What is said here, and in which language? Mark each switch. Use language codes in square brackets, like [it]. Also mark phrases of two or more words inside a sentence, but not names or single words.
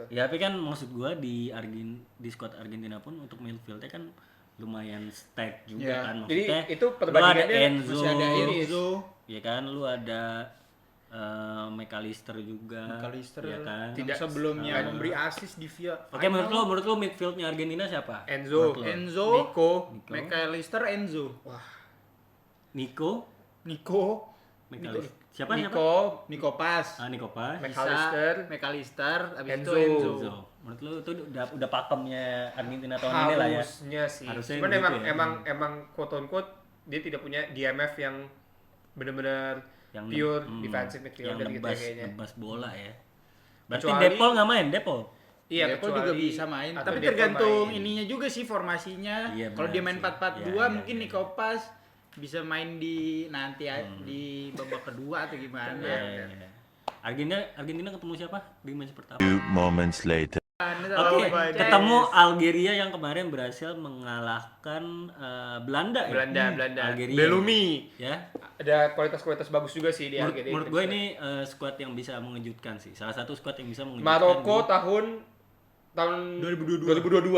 [id] Ya tapi kan maksud gua di squad Argentina pun untuk midfieldnya kan lumayan stack juga Ya, kan, jadi maksudnya itu lu ada perbandingannya Enzo, masih ada Enzo. ya kan, lu ada McAllister juga, McAllister ya kan. Tidak. sebelumnya memberi assist di via Oke, menurut lu midfieldnya Argentina siapa? Enzo, Menurut lu? Enzo, Nico, McAllister, Enzo, Nico, Nico, McAllister. Siapa? Nico, Paz, Nico Paz. McAllister, abis itu Enzo. Enzo. Menurut lu itu udah pakemnya Argentina tahun ini lah ya. harusnya sih. Harusnya Cuman gitu emang [en] quote on quote [id] dia tidak punya DMF yang benar-benar [en] pure defensive [id] yang midfielder gitu ya kayaknya. nebas bola ya. Berarti Kecuali- Depol nggak main, Depol? Iya, Depol juga bisa main, atau tapi Depol tergantung main. ininya juga sih formasinya. Iya, Kalau benar dia main sih. 4-4-2 Iya, mungkin iya. Nico Paz bisa main di nanti di babak kedua atau gimana. Iya. Argentina ketemu siapa di match pertama? [en] Few moments later. [id] Oke, ketemu Algeria yang kemarin berhasil mengalahkan Belanda ya? Belanda. Algeria. Bellumi. Ya. Ada kualitas-kualitas bagus juga sih di Menurut, Algeria. menurut gue ini squad yang bisa mengejutkan sih. Salah satu squad yang bisa mengejutkan. Maroko di tahun 2022.